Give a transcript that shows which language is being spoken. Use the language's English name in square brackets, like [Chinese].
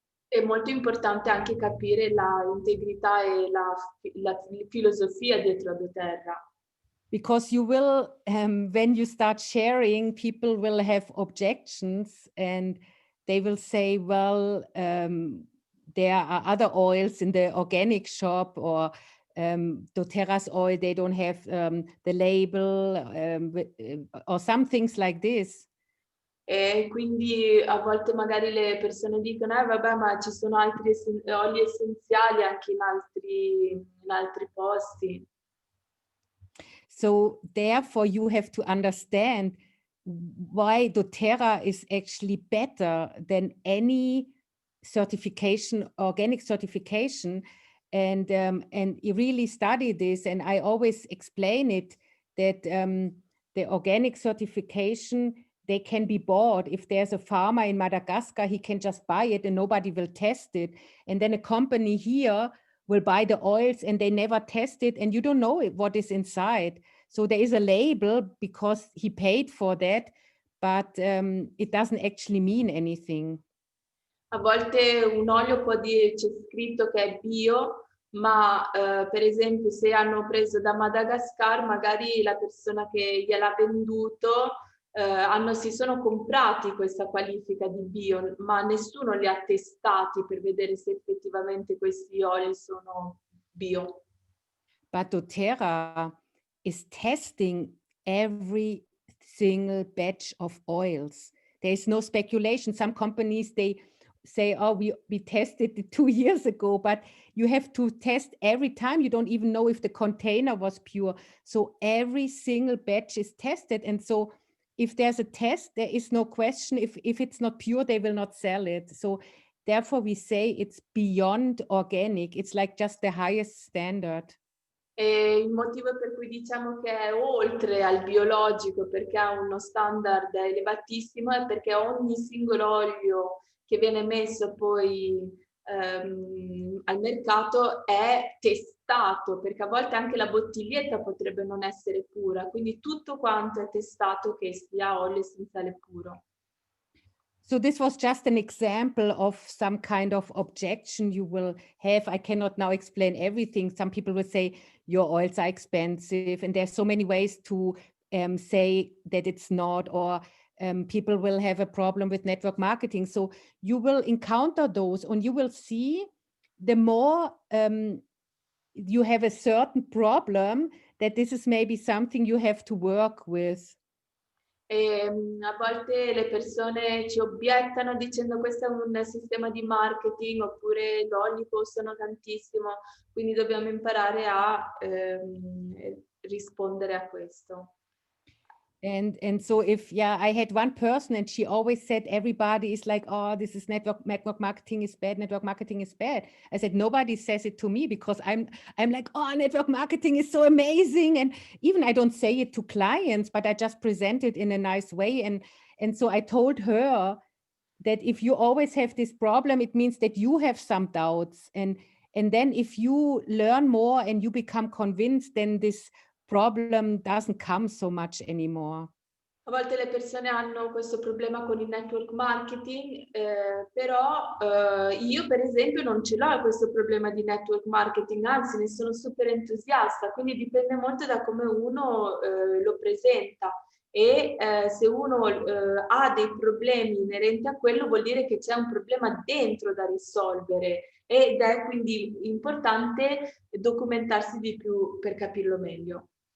[Italian] È molto importante anche capire la integrità e la filosofia dietro a Doterra. [English] Because you will, when you start sharing, people will have objections and they will say, well, there are other oils in the organic shop, or doTERRA's oil, they don't have the label, or some things like this. [Italian] E quindi a volte magari le persone dicono, vabbè, ma ci sono altri oli essenziali anche in altri posti. [English] So therefore you have to understand why doTERRA is actually better than any certification, organic certification. And you really study this, and I always explain it that the organic certification, they can be bought. If there's a farmer in Madagascar, he can just buy it and nobody will test it. And then a company here will buy the oils and they never test it, and you don't know what is inside. So there is a label because he paid for that, but it doesn't actually mean anything. [Italian] A volte un olio c'è scritto che è bio, ma per esempio se hanno preso da Madagascar, magari la persona che gliel'ha venduto si sono comprati questa qualifica di bio, ma nessuno li ha testati per vedere se effettivamente questi oli sono bio. [English] But doTERRA is testing every single batch of oils. There is no speculation. Some companies, they say, oh, we tested it 2 years ago, but you have to test every time. You don't even know if the container was pure. So every single batch is tested. And so if there's a test, there is no question. If it's not pure, they will not sell it. So therefore we say it's beyond organic. It's like just the highest standard. [Italian] E il motivo per cui diciamo che è oltre al biologico, perché ha uno standard elevatissimo, è perché ogni singolo olio che viene messo poi al mercato è testato, perché a volte anche la bottiglietta potrebbe non essere pura, quindi tutto quanto è testato che sia olio essenziale puro. [English] So this was just an example of some kind of objection you will have. I cannot now explain everything. Some people will say your oils are expensive, and there's so many ways to say that it's not, or people will have a problem with network marketing. So you will encounter those, and you will see the more you have a certain problem, that this is maybe something you have to work with. [Italian] A volte le persone ci obiettano dicendo questo è un sistema di marketing, oppure gli oli costano tantissimo, quindi dobbiamo imparare a rispondere a questo. [English] And so if, yeah, I had one person and she always said everybody is like, oh, this is network marketing is bad, network marketing is bad. I said, nobody says it to me because I'm like, oh, network marketing is so amazing. And even I don't say it to clients, but I just present it in a nice way. And so I told her that if you always have this problem, it means that you have some doubts. And then if you learn more and you become convinced, then this problem doesn't come so much anymore. [Italian] A volte le persone hanno questo problema con il network marketing, però io per esempio non ce l'ho questo problema di network marketing, anzi ne sono super entusiasta, quindi dipende molto da come uno lo presenta. E se uno ha dei problemi inerenti a quello, vuol dire che c'è un problema dentro da risolvere, ed è quindi importante documentarsi di più per capirlo meglio.